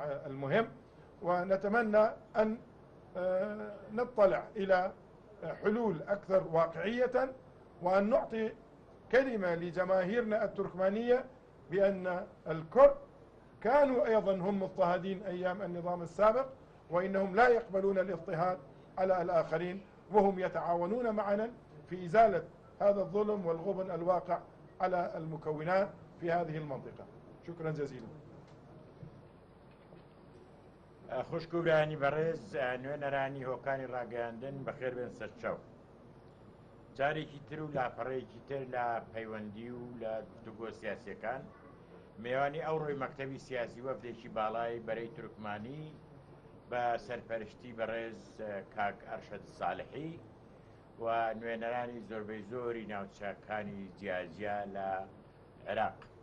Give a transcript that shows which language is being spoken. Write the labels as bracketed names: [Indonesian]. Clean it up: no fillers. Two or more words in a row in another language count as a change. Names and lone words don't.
[Arabic] المهم، ونتمنى أن نطلع إلى حلول أكثر واقعية، وأن نعطي كلمة لجماهيرنا التركمانية بأن الكرد كانوا أيضا هم مضطهدين أيام النظام السابق، وإنهم لا يقبلون الاضطهاد على الآخرين، وهم يتعاونون معنا في إزالة هذا الظلم والغبن الواقع على المكونات في هذه المنطقة. شكرا جزيلا. [Central Kurdish] خوشکورانی بەڕێز نوێنەرانی هۆکانی ڕاگەیاندن بەخێر بێن سەرچەو. جارێکی تر و لاپەڕەیەکی تر لە پەیوەندی و لە گفتوگۆ سیاسیەکان میێوانی ئەو ڕۆی مەکتەبی سیاسی وەفدێکی باڵای بەرەی تورکمانی بە سەرپەرشتی بەڕێز کاک ئەرشەد ساڵحی و نوێنەرانی زۆربەی زۆری ناوچەکانی جیاجیا لە عێراق.